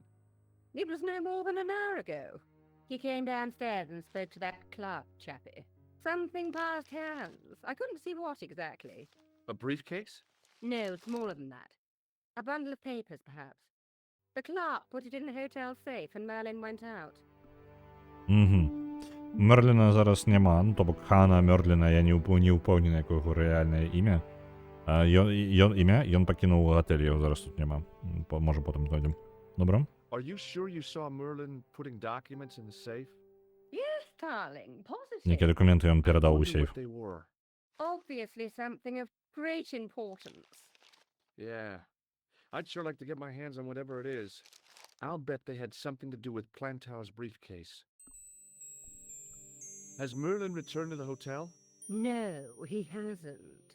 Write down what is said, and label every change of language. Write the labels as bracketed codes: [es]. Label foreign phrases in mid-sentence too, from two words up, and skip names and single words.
[en] It was no more than an hour ago. He came downstairs and spoke to that Clark chappie. Something passed hands. I couldn't see what exactly. A briefcase? No, smaller than that. A bundle of papers, perhaps. The clerk put it in the hotel safe and Merlin went out. [be] Мерліна зараз няма, ну, то бок Хана Мерліна, я не ўпэўнены, якое яго рэальнае імя. Ён пакінуў гатэль, яго зараз тут няма. Можа, потым знойдзем. Добра? [en] Are you sure you saw Merlin putting documents in the safe? Yes, darling, positive. [be] Нейкія дакументы ён перадаў у [en] Wonder [be] сейф. [en] what they were. Obviously something of great importance. Yeah. I'd sure like to get my hands on whatever it is. I'll bet they had something to do with Plantow's briefcase. Has Merlin returned to the hotel? No, he hasn't.